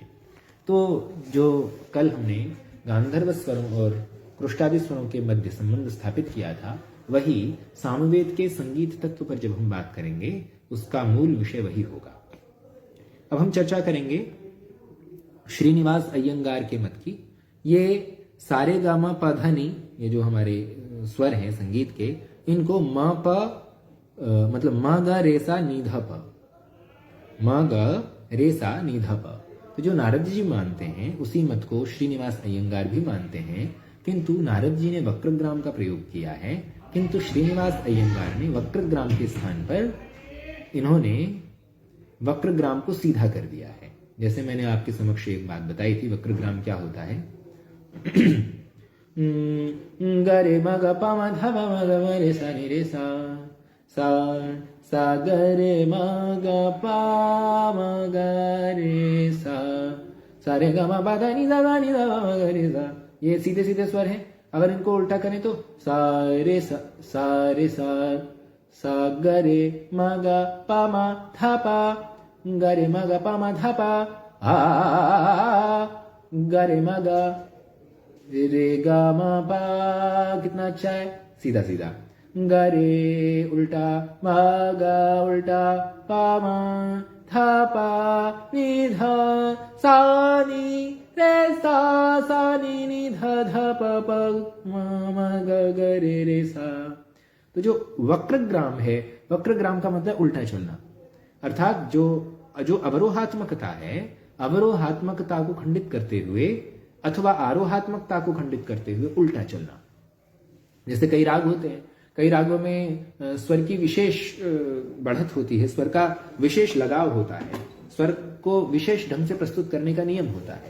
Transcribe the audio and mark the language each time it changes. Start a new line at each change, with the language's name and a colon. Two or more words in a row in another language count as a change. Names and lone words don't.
Hindi: तो जो कल हमने गांधर्व स्वरों और कृष्टादि स्वरों के मध्य संबंध स्थापित किया था, वही सामवेद के संगीत तत्व पर जब हम बात करेंगे, उसका मूल विषय वही होगा। अब हम चर्चा करेंगे श्रीनिवास अयंगार के मत की। ये सारे गामा पधनी, ये जो हमारे स्वर हैं संगीत के, इनको म प मतलब म ग रे सा निधा प, म ग रे सा निधा प। तो जो नारद जी मानते हैं उसी मत को श्रीनिवास अयंगार भी मानते हैं, किंतु नारद जी ने वक्रग्राम का प्रयोग किया है, किंतु श्रीनिवास अयंगार ने वक्रग्राम के स्थान पर इन्होंने वक्रग्राम को सीधा कर दिया है। जैसे मैंने आपके समक्ष एक बात बताई थी, वक्रग्राम क्या होता है। गरे म ग प म ध प म ग म रे सा नि रे सा, सा सा ग रे म ग प म ग रे सा, सा रे ग म प ध नि ध ग नि ध प म ग रे सा। ये सीधे सीधे स्वर हैं। अगर इनको उल्टा करें तो सा रे सा, सा रे सा, सा ग रे म ग प म ध प, ग रे म ग प म ध प, आ ग रे म ग रे ग म प। कितना अच्छा है, सीधा सीधा। ग रे उल्टा, म ग उल्टा, प म ध प नि ध, सा नि रे सा, सा नि नि ध ध प प म म ग ग रे सा। तो जो वक्रग्राम है, वक्रग्राम का मतलब उल्टा चलना, अर्थात जो जो अवरोहात्मकता है, अवरोहात्मकता को खंडित करते हुए अथवा आरोहात्मकता को खंडित करते हुए उल्टा चलना। जैसे कई राग होते हैं, कई रागों में स्वर की विशेष बढ़त होती है, स्वर का विशेष लगाव होता है, स्वर को विशेष ढंग से प्रस्तुत करने का नियम होता है।